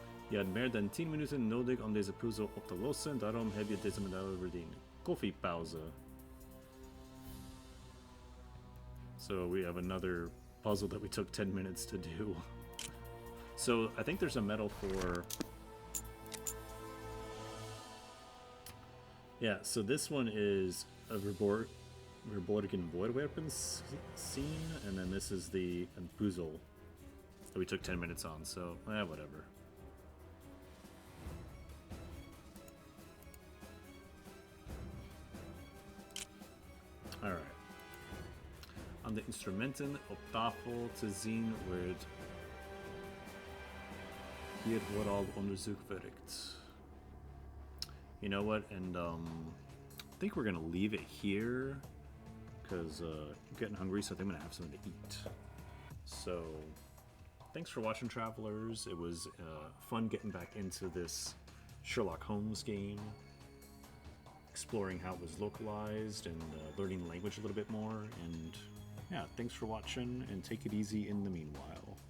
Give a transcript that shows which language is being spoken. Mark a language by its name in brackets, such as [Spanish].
[Dutch] Je had meer dan 10 minuten nodig om deze puzzel op te lossen, daarom heb je deze medaille verdiend. Koffiepauze. [English] So we have another puzzle that we took 10 minutes to do. So I think there's a medal for... Yeah, so this one is a verborgen voorwapens scene, and then this is the puzzle that we took 10 minutes on, so whatever. Alright. [Dutch] Aan de instrumenten op tafel te zien wordt hier vooral onderzoek verricht. [English] You know what, and I think we're gonna leave it here because I'm getting hungry, so I think I'm gonna have something to eat. So thanks for watching, travelers. It was fun getting back into this Sherlock Holmes game, exploring how it was localized and learning the language a little bit more. And yeah, thanks for watching, and take it easy in the meanwhile.